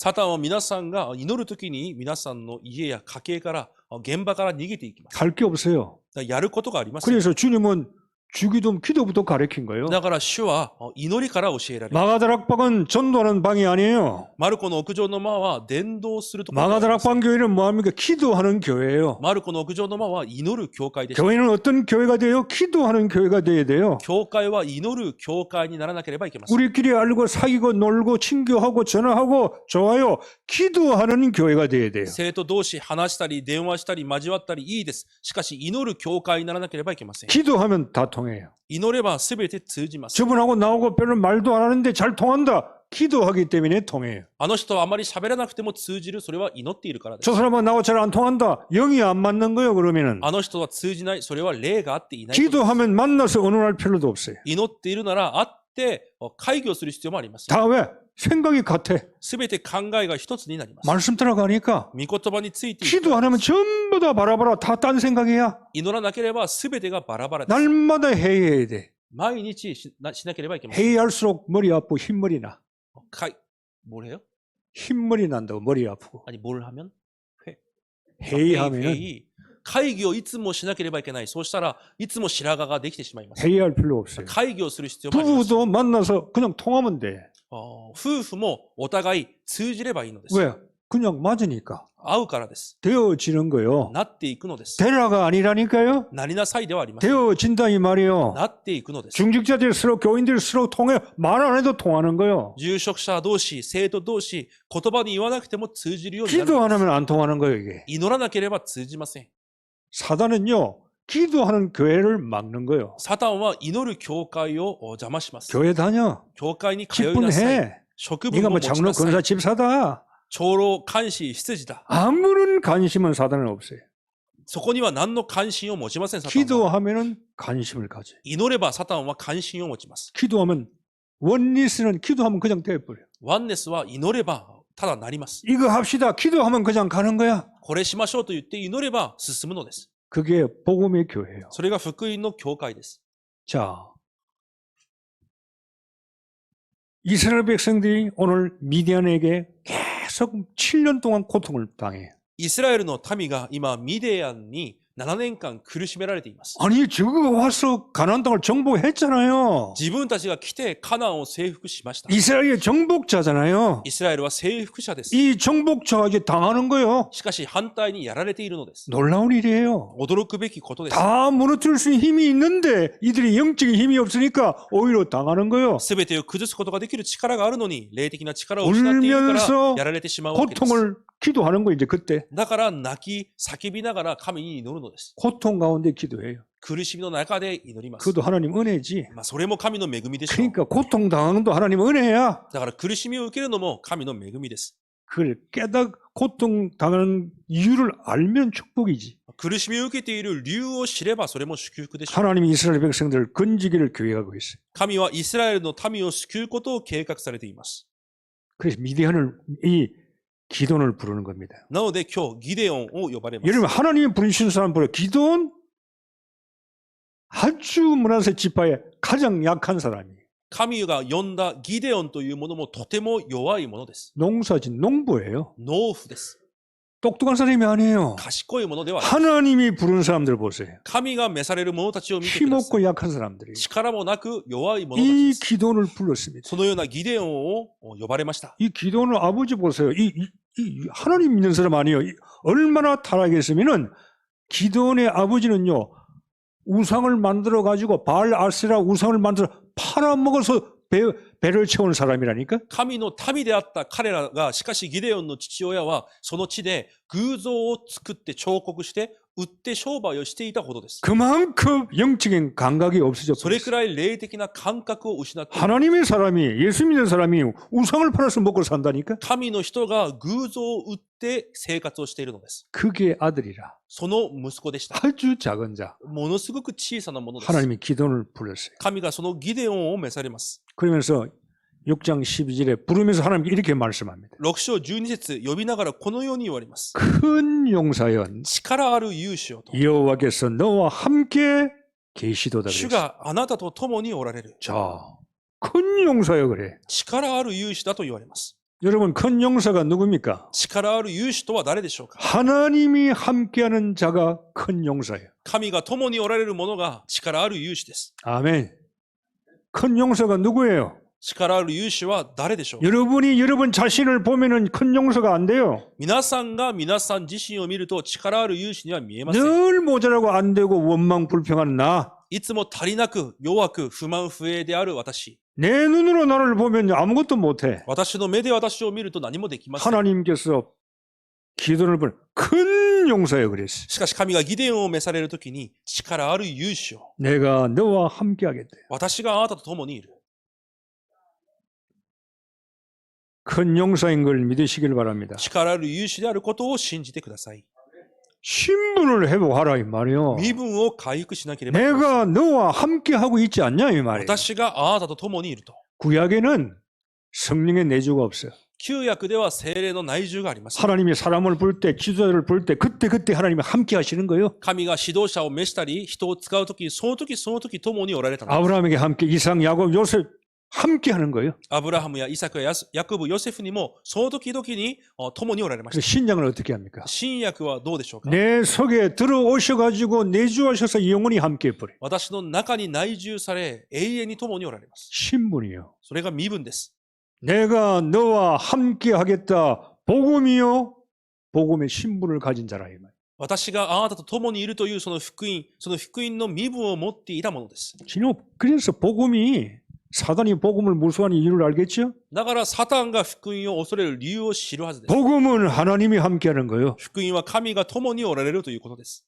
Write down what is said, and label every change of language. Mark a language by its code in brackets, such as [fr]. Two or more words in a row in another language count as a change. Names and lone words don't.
[ja] サタンは皆さんが祈るときに皆さんの家や家系から現場から逃げていきます。 [ko] 할 게 없어요. [ja] だからやることがありません。 [ko] 그래서 주님은 주기도 기도부터 가르친 거예요. [ja] だから主は祈りから教えられる。 [ko] 마가다락방은 전도하는 방이 아니에요. [ja] マルコの屋上の間は伝道するところであります。 [ko] 마가다락방 교회는 뭐합니까? 기도하는 교회예요. [ja] マルコの屋上の間は祈る教会でした。 [ko] 교회는 어떤 교회가 돼요? 기도하는 교회가 돼야 돼요. [ja] 教会は祈る教会にならなければいけません。 [ko] 우리끼리 알고 사귀고 놀고 친교하고 전화하고 좋아요. 기도하는 교회가 돼야 돼요. [ja] 生徒同士話したり電話したり交わったりいいです。しかし祈る教会にならなければいけません。 [ko] 기도하면 다 통해요. [ja] 祈れば全て通じます。 [ko] 저분하고 나하고 별로 말도 안 하는데 잘 통한다. 기도하기 때문에 통해요. [ja] あの人はあまり喋らなくても通じる。それは祈っているからです。 [ko] 저 사람은 나하고 잘 안 통한다. 영이 안 맞는 거예요. 그러면은 [ja] あの人は通じない。それは霊があっていないことです。 [ko] 기도하면 만나서 의논할 필요도 없어요. [ja] 祈っているなら会って会議をする必要もあります。 [ko] 다 왜? 생각이 같아. [ja] すべて考えが一つになります。 [ko] 말씀 들어가니까 [ja] 御言葉についていく [ko] 기도 안 하면 전부 다 바라바라 다 딴 생각이야. [ja] 祈らなければすべてがバラバラです。 [ko] 날마다 회의해야 돼. [ja] 毎日しなければいけません。 [ko] 회의할수록 머리 아프고 흰머리 나. 뭐래요? 흰머리 난다고 머리 아프고. 아니 뭘 하면? 회의하면 [ja] 会議。会議をいつもしなければいけない。そうしたらいつも白髪ができてしまいます。 [ko] 회의할 필요 없어요. [ja] 会議をする必要もあります。 [ko] 부부도 만나서 그냥 통하면 돼. [ja] 夫婦もお互い通じればいいのです。 [ko] 왜? 그냥 맞으니까. [ja] 会うからです。 [ko] 되어지는 거요. [ja] なっていくのです。 [ko] 되라가 아니라니까요. [ja] なりなさいではありません。 [ko] 되어진다 이 말이요. [ja] なっていくのです。 [ko] 중직자들 서로 교인들 서로 통해 말 안 해도 통하는 거요. [ja] 住職者同士、生徒同士、言葉に言わなくても通じるようになる [ko] 기도 [ja] の [ko] 안 [ja] です。 [ko] 하면 안 통하는 거예요 이게. [ja] 祈らなければ通じません。 [ko] 사단은요. 기도하는 교회를 막는 거요. [ja] サタンは祈る教会を邪魔します。 [ko] 교회 다녀. [ja] 教会に通いなさい。 [ko] 직분해. [ja] 職分 [ko] 네가 [ja] を [ko] 뭐 [ja] 持ち [ko] 장로 [ja] なさい。 [ko] 권사 집사다. [ja] 長老、監視、執事だ。 [ko] 아무런 관심은 사단은 없어요. [ja] そこには何の関心を持ちません、サタンは。 [ko] 기도하면은 관심을 가져요. [ja] 祈ればサタンは関心を持ちます。 [ko] 기도하면 원리스는 기도하면 그냥 돼버려. [ja] ワンネスは祈ればただなります。 [ko] 이거 합시다. 기도하면 그냥 가는 거야. [ja] これしましょうと言って祈れば進むのです。 [ko] 그게 복음의 교회예요. [ja] それが福音の教会です。 [ko] 자, 이스라엘 백성들이 오늘 미디안에게 계속 7년 동안 고통을 당해요. [ja] イスラエルの民が今、ミディアンに7年間苦しめられています。 [ko] 아니 저거 와서 가나안 땅을 정복했잖아요. [ja] 自分たちが来てカナンを征服しました。 [ko] 이스라엘의 정복자잖아요. [ja] イスラエルは征服者です。 [ko] 이 정복자에게 당하는 거예요. [ja] しかし反対にやられているのです。 [ko] 놀라운 일이에요. [ja] 驚くべきことです。 [ko] 다 무너뜨릴 수 있는 힘이 있는데 이들이 영적인 힘이 없으니까 오히려 당하는 거예요. [ja] すべてを崩すことができる力があるのに、霊的な力を失っているから [ko] 울면서 [ja] やられてしまうわけです。 [ko] 고통을 기도하는 거 이제 그때 [ja] だから泣き、叫びながら神に祈るのです。 [ko] 고통 가운데 기도해요. [ja] 苦しみの中で祈ります。 [ko] 그것도 하나님 은혜지. [ja] それも神の恵みでしょう。 [ko] 그러니까 고통 당하는 것도 하나님 은혜야. [ja] だから苦しみを受けるのも神の恵みです。 [ko] 그걸 고통 당하는 이유를 알면 축복이지. [ja] 苦しみを受けている理由を知ればそれも祝福でしょう。 [ko] 하나님이 이스라엘 백성들을 건지기를 계획하고 있어요. [ja] 神はイスラエルの民を救うことを計画されています。 [ko] 그래서 미디안을 이 기돈을 부르는 겁니다. [ja] なので今日ギデオンを呼ばれます。 [ko] 여러분 하나님이 부르신 사람 보라. 기돈 아주 문하세 지파의 가장 약한 사람이에요. [ja] 神が呼んだギデオンというものもとても弱いものです。 [ko] 농사진 농부예요. [ja] 農夫です。 [ko] 똑똑한 사람이 아니에요. [ja] 賢いものではない。 [ko] 하나님이 부른 사람들 보세요. [ja] 神が召される者たちを見てくださ [ko] 힘없고 [ja] い。 [ko] 약한 사람들이 [ja] 力もなく弱い者たち [ko] 이 [ja] です。 [ko] 기돈을 불렀습니다. [ja] そのようなギデオンを呼ばれました。 [ko] 이 기돈을 아버지 보세요. 이 하나님 믿는 사람 아니에요. 얼마나 타락했으면은 기돈의 아버지는요. 우상을 만들어 가지고 바알 아세라 우상을 만들어 팔아먹어서 배를 채운 사람이라니까. [ja] 神の民であった彼らが、しかしギデオンの父親は、その地で偶像を作って彫刻して、売って商売をしていたほどです。 [ko] 그만큼 영적인 감각이 없어져 [ja] それ [ko] 버렸어요. [ja] くらい霊的な感覚を失っている。 [ko] 하나님의 사람이 예수 믿는 사람이 우상을 팔아서 먹고 산다니까. [ja] 神の人が偶像を売って生活をしているのです。 [ko] 그게 아들이라. [ja] その息子でした。 [ko] 아주 작은 자. [ja] ものすごく小さなものです。 [ko] 하나님이 기돈을 불렀어요. [ja] 神がそのギデオンを召されます。 [ko] 그러면서 6장 12절에 부르면서 하나님께 이렇게 말씀합니다. [ja] 6 章12節呼びながらこのように言われます。 [ko] 큰 용사연 [ja] 力ある勇士よと。 [ko] 여호와께서 너와 함께 계시도다 [ja] 主 [ko] 그랬어요. [ja] があなたと共におられる。 [ko] 자, 큰 용사여 그래. [ja] 力ある勇士だと言われます。 [ko] 여러분 큰 용사가 누굽니까? [ja] 力ある勇士とは誰でしょうか。 [ko] 하나님이 함께하는 자가 큰 용사예요. [ja] 神が共におられる者が力ある勇士です。 [ko] 아멘. 큰 용사가 누구예요? [ja] 力ある勇士は誰でしょうか。 [ko] 여러분이 여러분 자신을 보면은 큰 용사가 안 돼요. [ja] 皆さんが皆さん自身を見ると力ある勇士には見えません。 [ko] 늘 모자라고 안 되고 원망 불평한 나. [ja] いつも足りなく弱く不満不平である私。 [ko] 내 눈으로 나를 보면 아무것도 못해. [ja] 私の目で私を見ると何もできません。 [ko] 하나님께서 기도를 부른 큰 용사여 그랬어. [ja] しかし神がギデオンを召されるときに力ある勇士を [ko] 내가 너와 함께 하겠다. [ja] 私があなたと共にいる。 [ko] 큰 용사인 걸 믿으시길 바랍니다. [ja] 力ある勇士であることを信じてください。 [ko] 신분을 회복하라 이 말이요. [ja] 身分を回復しなければいけません。 [ko] 내가 너와 함께 하고 있지 않냐 이 말이에요. [ja] 私があなたと共にいると。 [ko] 구약에는 성령의 내주가 없어요. [ja] 旧約では聖霊の内住があります。 [ko] 하나님이 사람을 볼 때, 지도자를 볼 때 그때 하나님이 함께 하시는 거예요. [ja] 神が指導者を召したり、人を使うとき、その時共におられたのです。 [ko] 아브라함에게 함께 이삭, 야곱, 요셉 함께 하는 거예요. [ja] アブラハムやイサクやヤコブ、ヨセフにもその時々に共におられまし [ko] 그래서 [ja] た。 [ko] 신약을 어떻게 합니까? [ja] 新約はどうでしょうか。 [ko] 내 속에 들어오셔가지고 내주하셔서 영원히 함께 해버려. [ja] 私の中に内住され、永遠に共におられます。 [ko] 신분이요. [ja] それが身分です。 [ko] 내가 너와 함께 하겠다. 복음이요. 복음의 신분을 가진 자라 이 말. [ja] 私があなたと共にいるというその福音の身分を持っていたものです。 [ko] 그래서 복음이 사단이 복음을 무수한 이유를 알겠죠? [ja] だからサタンが福音を恐れる理由を知るはずです。 [ko] 복음은 하나님이 함께하는 거예요. [ja] 福音は神が共におられるということです。